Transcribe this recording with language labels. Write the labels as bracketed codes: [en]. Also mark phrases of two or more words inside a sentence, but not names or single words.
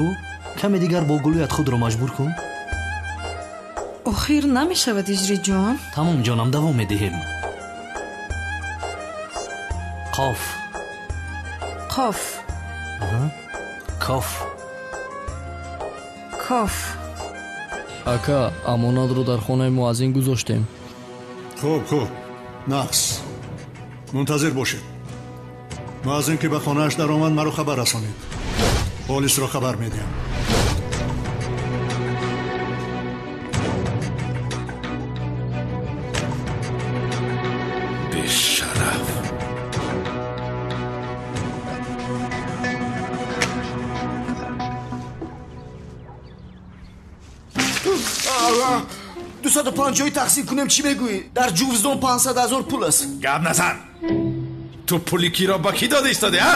[tg] Каме дигар бо гулӯят худро маҷбур кун. Охир намешавад Аҷрӣ ҷон? Тамоми ҷонам давом медиҳем. Қоф. قاف. کاف. کاف. ака амонатро дар хонаи муаззин гузоштем. хуб нақс мунтазир бошед. муаззин ки ба хонааш даромад маро хабар расонед. полисро хабар медиҳам. бешараф. Ду 250 тақсим кунем чӣ мегӯӣ? Дар ҷуздон 500,000 пул аст. Гап назан. Ту пули киро бо кӣ дода истода ҳо?